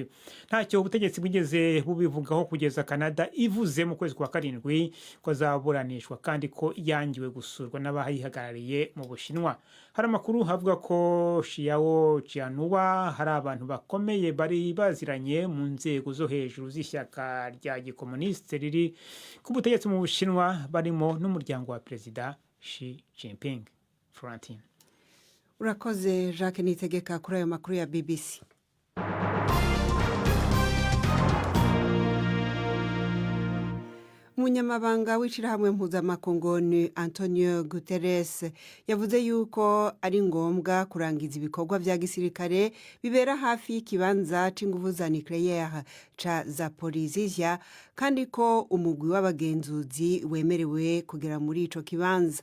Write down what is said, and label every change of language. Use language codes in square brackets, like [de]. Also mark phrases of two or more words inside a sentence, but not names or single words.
[rw] Ntacyo ubutegetsi bwigeze bubivugaho kugeza Canada ivuze mu kwezi kwa karindwi ko azaburanishwa kandi ko yangiwe gusurwa n'abayihagarariye mu Bushinwa. Hari amakuru havuga ko Xiao Jianhua hari abantu bakomeye bari baziranye mu nzego zo hejuru z'ishyaka rya gikomuniste riri ku butegetsi mu Bushinwa barimo n'umuryango wa Perezida Xi Jinping. Florentine. Urakoze Jacques Nitegeka kuri ayo makuru ya BBC. [rn] Umunyamabanga w'ishirahamwe mpuzamakungu Antonio Guterres yavuze yuko ari ngombwa kurangiza ibikorwa vya gisirikare bibera hafi y'ikibanza c'inguvu za nucleaire ca Zaporizhia kandi ko umugwi w'abagenzuzi wemerewe kugera muri ico kibanza.